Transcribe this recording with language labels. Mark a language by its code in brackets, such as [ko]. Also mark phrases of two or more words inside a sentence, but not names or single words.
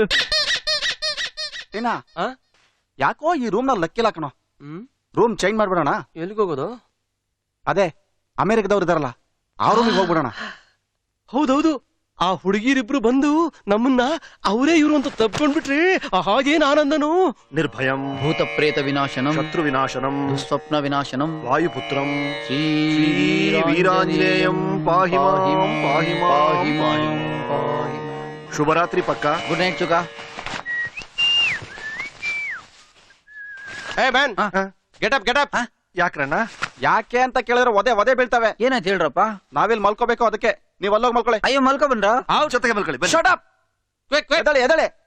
[kn] ಏನ ಯಾಕೋ ಈ ರೂಮ್ ನಲ್ಲಿ ಲಕ್ಕಿಲ್ಲ ಕಣೋ. ರೂಮ್ ಚೇಂಜ್ ಮಾಡ್ಬಿಡೋಣ. ಎಲ್ಲಿಗೆ ಹೋಗೋದು? ಅದೇ ಅಮೆರಿಕದವ್ರು ಇದಾರಲ್ಲ ಆ ರೂಮಿಗೆ ಹೋಗ್ಬಿಡೋಣ. ಹೌದೌದು, ಆ ಹುಡುಗಿರಿಬ್ರು ಬಂದು ನಮ್ಮನ್ನ ಅವರೇ ಇವರು ಅಂತ ತಪ್ಕೊಂಡ್ಬಿಟ್ರಿ. ಹಾಗೇನ್ ಆನಂದನು. [sa] ನಿರ್ಭಯಂ ಭೂತ ಪ್ರೇತ ವಿನಾಶನಂ ಶತ್ರು ವಿನಾಶನಂ ದುಸ್ವಪ್ನ ವಿನಾಶನಂ ವಾಯುಪುತ್ರಂ ಶ್ರೀ ವೀರಾಂಜನೇಯಂ ಪಾಹಿ ಮಾಂ ಪಾಹಿ ಮಾಂ. [kn] ಶುಭರಾತ್ರಿ ಪಕ್ಕ. [en] good night ಚುಕ. Hey man, get up. ಯಾಕ್ರಣ್ಣ? [kn] ಯಾಕೆ ಅಂತ ಕೇಳಿದ್ರೆ ಒದೆ ಬೀಳ್ತವೆ. ಏನಾಯ್ತು ಹೇಳ್ರಪ್ಪ? ನಾವಿಲ್ಲಿ ಮಲ್ಕೋಬೇಕು, ಅದಕ್ಕೆ ನೀವ್ ಅಲ್ಲೋಗಿ ಮಲ್ಕೊಳ್ಳಿ. ಅಯ್ಯೋ ಮಲ್ಕೊ ಬಂದ್ರ? ಜೊತೆಗೆ ಮಲ್ಕೊಳ್ಳಿ. [en] shut up. [kn] ಎದಳೆ.